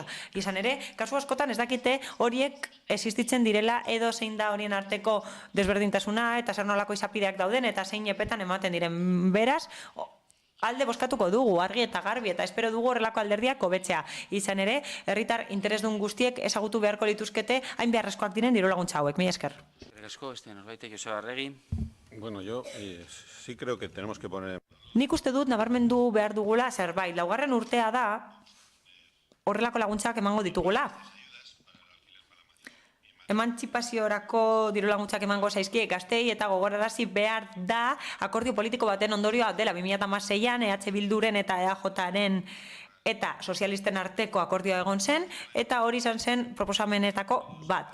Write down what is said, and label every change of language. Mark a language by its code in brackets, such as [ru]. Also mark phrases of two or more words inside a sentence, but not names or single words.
[eu] Izan ere, kasu askotan ez dakite horiek existitzen direla edo zein da horien arteko desberdintasuna eta zer nolako izapideak dauden eta zein epetan ematen diren. Beraz, alde bozkatuko dugu, argi eta garbi, eta espero dugu horrelako alderdiak hobetzea. Izan ere, herritar interesdun guztiek ezagutu beharko lituzkete hain beharrezkoak diren diru laguntza hauek. Mila esker. Asko, norbaitek Joseba Arregi. [es] Bueno, yo sí creo que tenemos que poner... [eu] Nik uste dut nabarmendu behar dugula zerbait. Laugarren urtea da horrelako laguntzak emango ditugula. Emantzipaziorako diru laguntzak emango zaizkie gaztei eta gogorarazi behar da akordio politiko baten ondorioa dela 2016an EH Bilduren eta EAJaren eta sozialisten arteko akordioa egon zen, eta hori izan zen proposamenetako bat.